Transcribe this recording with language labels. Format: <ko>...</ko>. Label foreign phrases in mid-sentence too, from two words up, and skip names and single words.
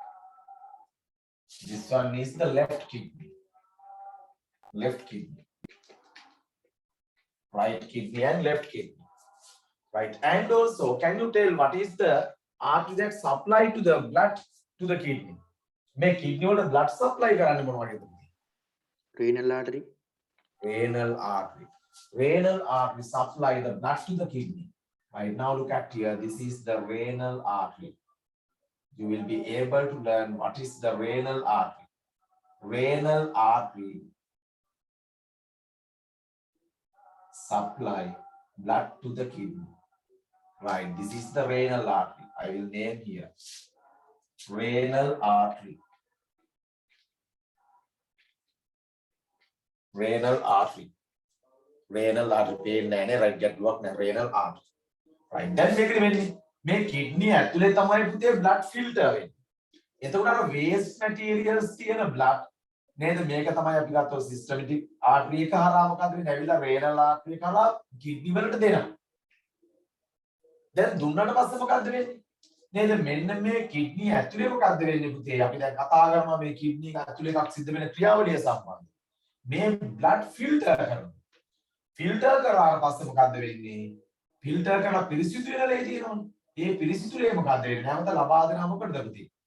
<en>This one is the left kidney. Left kidney. Right kidney and left kidney. Right. And also, can you tell what is the artery that supply to the blood to the kidney? Make kidney or the blood supply</en> <si>කරන්නේ මොනවද?</si> <en>Renal artery. Renal artery. Renal artery supply the blood to the kidney. Right, now look at here. This is the renal artery. You will be able to learn what is the renal artery. Renal artery supply blood to the kidney. Right, this is the renal artery. I will name here. Renal artery. Renal artery.</en> <si>renal artery පේන්නේ නැහැ නේ right ගැටලුවක් නැහැ</si> <en>renal artery right</en> <si>දැන් මේකද වෙන්නේ මේ kidney ඇතුලේ තමයි පුතේ</si> <en>blood filter</en> <si>වෙන්නේ එතකොට අර</si> <en>waste materials</en> <si>තියෙන blood නේද මේක තමයි අපි ගත්තොත්</si> <en>systematic artery</en> <si>එක හරහා මොකද වෙන්නේ ඇවිල්ලා</si> <en>renal artery</en> <si>එක හරහා kidney වලට දෙනවා දැන් දුන්නාට පස්සේ මොකද්ද වෙන්නේ නේද මෙන්න මේ කිඩ්නි ඇතුලේ මොකද්ද වෙන්නේ පුතේ අපි දැන් කතා කරනවා මේ කිඩ්නි එක ඇතුලේ එකක් සිද්ධ වෙන ක්‍රියාවලිය සම්බන්ධ මේ</si> <en>blood filter</en> <si>කරනවා ෆිල්ටර් කරාට පස්සේ මොකද්ද වෙන්නේ ෆිල්ටර් කරලා පිරිසිදු වෙන ලේ තියෙනවනේ ඒ පිරිසිදු ලේ මොකද්ද වෙන්නේ නැවත ලබා දෙනවා මොකටද පුතේ</si>